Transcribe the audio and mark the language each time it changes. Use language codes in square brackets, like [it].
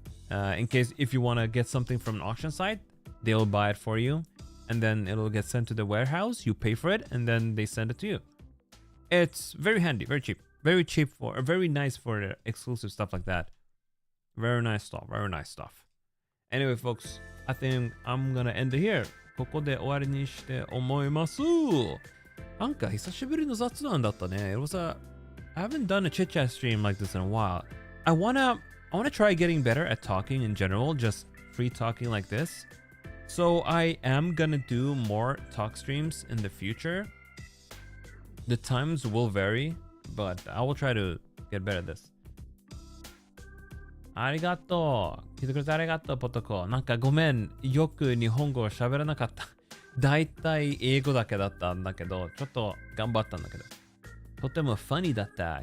[en] In case if you want to get something from an auction site, they'll buy it for you, and then it'll get sent to the warehouse. You pay for it, and then they send it to you. It's very handy, very cheap for, very nice for exclusive stuff like that. Very nice stuff. Anyway, folks, I think I'm gonna end it here. [ja] ここで終わりにして思います。なんか久しぶりの雑談だったね。 [en] It was I haven't done a chit chat stream like this in a while. I wanna try getting better at talking in general, just free talking like this. So I am gonna do more talk streams in the future. The times will vary, but I will try to get better at this. [ja] ありがとう。聞いてくれてありがとう、ポトコ。なんかごめん。よく日本語を喋らなかった。だいたい英語だけだったんだけど、ちょっと頑張ったんだけど。とてもファニーだった。